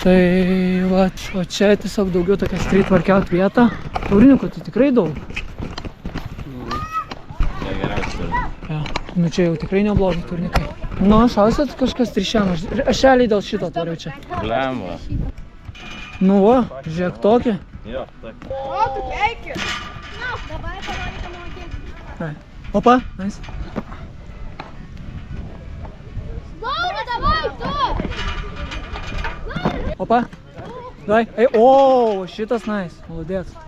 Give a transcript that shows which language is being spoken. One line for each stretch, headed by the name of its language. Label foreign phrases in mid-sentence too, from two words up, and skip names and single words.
Lithuanian: Tai va, o čia tiesiog daugiau tokia streetworkout vieta. Taurininkų tai tikrai daug. Čia geriausia. Ja. Nu čia jau tikrai neblogi turnikai. Nu, šausit kažkas trišiam, aš realiai dėl šito tvariau čia. Blemba. Nu va, žiūrėk tokį. Jo, tak.
Russian: Давай. Опа, найс.
Lithuanian: Laura, давай, tu!
Russian: Опа. Давай. Эй, о, šitas найс. Молодец.